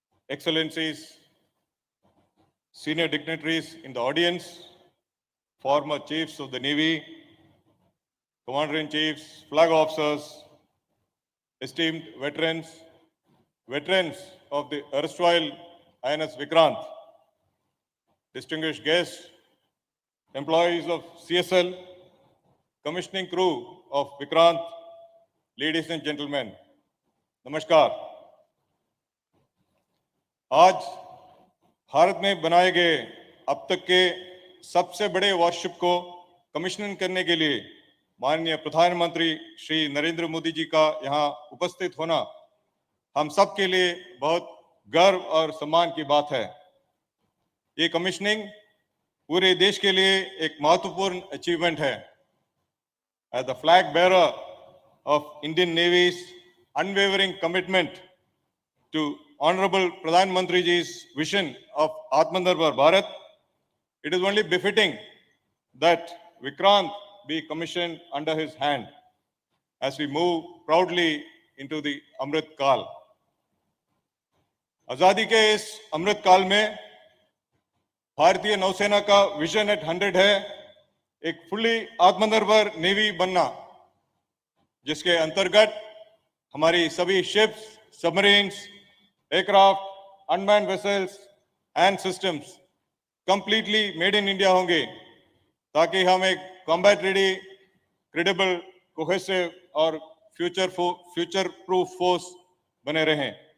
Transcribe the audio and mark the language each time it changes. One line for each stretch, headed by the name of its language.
English: Excellencies, senior dignitaries in the audience, former chiefs of the Navy, Commander-in-Chiefs, flag officers, esteemed veterans, veterans of the erstwhile INS Vikrant, distinguished guests, employees of CSL, commissioning crew of Vikrant, ladies and gentlemen, नमस्कार।
Hindi: आज भारत में बनाए गए अब तक के सबसे बड़े वॉरशिप को कमिश्निंग करने के लिए माननीय प्रधानमंत्री श्री नरेंद्र मोदी जी का यहाँ उपस्थित होना हम सब के लिए बहुत गर्व और सम्मान की बात है। ये कमिश्निंग पूरे देश के लिए एक महत्वपूर्ण अचीवमेंट है।
English: As the flag bearer of Indian Navy's unwavering commitment to Honorable Pradhan Mantri ji's vision of Atmanirbhar Bharat, it is only befitting that Vikrant be commissioned under his hand as we move proudly into the Amrit Kal.
Hindi: आजादी के इस अमृत काल में भारतीय नौसेना का vision eight 100 है एक फुली आत्मनिर्भर नेवी बनना, जिसके अंतर्गत हमारी सभी ships, submarines, aircraft,
English: unmanned vessels and systems completely made in India
Hindi: होंगे, ताकि हम एक कॉम्बैट रेडी, क्रेडिबल, कोहेसिव और फ्यूचर प्रूफ फोर्स बने रहें।